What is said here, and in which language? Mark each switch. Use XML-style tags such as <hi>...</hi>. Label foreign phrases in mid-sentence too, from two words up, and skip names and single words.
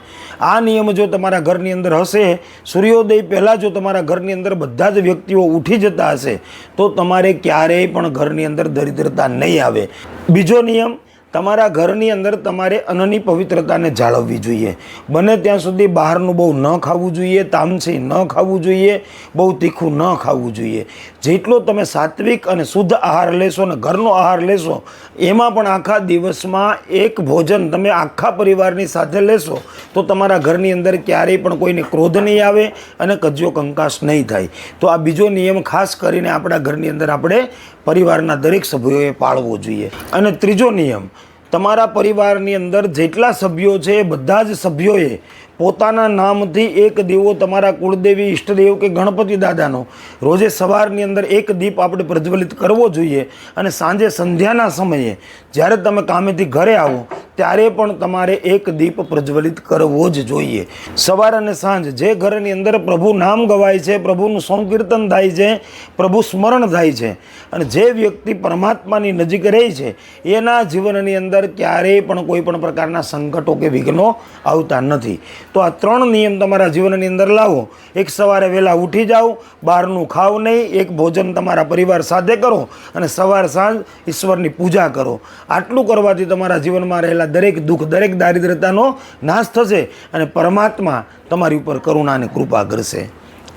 <gu>આ નિયમ જો તમારા ઘરની અંદર હશે, સૂર્યોદય પહેલા જો તમારા ઘરની અંદર બધા જ વ્યક્તિઓ ઉઠી જતા હશે તો તમારે ક્યારેય પણ ઘરની અંદર દરિદ્રતા નહીં આવે। બીજો નિયમ, તમારા ઘરની અંદર તમારે અન્નની પવિત્રતા ને જાળવવી જોઈએ। બને ત્યાં સુધી બહારનું બહુ ન ખાવું જોઈએ, તામસી ન ખાવું જોઈએ, બહુ તીખું ન ખાવું જોઈએ। જેટલો તમે સાત્વિક અને શુદ્ધ આહાર લેશો ને ઘરનો આહાર લેશો એમાં પણ આખા દિવસમાં એક ભોજન તમે આખા પરિવારની સાથે લેશો તો તમારા ઘરની અંદર ક્યારેય પણ કોઈને ક્રોધ નહીં આવે અને કજિયો કંકાસ નહીં થાય। તો આ બીજો નિયમ ખાસ કરીને આપણા ઘરની અંદર આપણે પરિવારના દરેક સભ્યોએ પાળવો જોઈએ। અને ત્રીજો નિયમ, તમારા પરિવારની અંદર જેટલા સભ્યો છે બધા જ સભ્યોએ પોતાના નામથી એક દીવો તમારા કુળદેવી ઇષ્ટદેવ કે ગણપતિ દાદાનો રોજે સવારની અંદર એક દીપ આપણે પ્રજ્વલિત કરવો જોઈએ અને સાંજે સંધ્યાના સમયે જ્યારે તમે કામેથી ઘરે આવો ત્યારે પણ તમારે એક દીપ પ્રજ્વલિત કરવો જ જોઈએ। સવાર અને સાંજ જે ઘરની અંદર પ્રભુ નામ ગવાય છે, પ્રભુનું સંકીર્તન થાય છે, પ્રભુ સ્મરણ થાય છે અને જે વ્યક્તિ પરમાત્માની નજીક રહે છે એના જીવનની અંદર ક્યારેય પણ કોઈ પણ પ્રકારના સંકટો કે વિઘ્નો આવતા નથી। તો આ 3 નિયમ તમારા જીવનની અંદર લાવો। એક સવારે વહેલા ઉઠી જાઓ, બહારનું ખાઓ નહીં, એક ભોજન તમારા પરિવાર સાથે કરો અને સવાર સાંજ ઈશ્વરની પૂજા કરો। આટલું કરવાથી તમારા જીવનમાં રહેલા દરેક દુખ દરેક દારિદ્ર્યતાનો નાશ થશે અને પરમાત્મા તમારી ઉપર કરુણા અને કૃપા કરશે।</gu>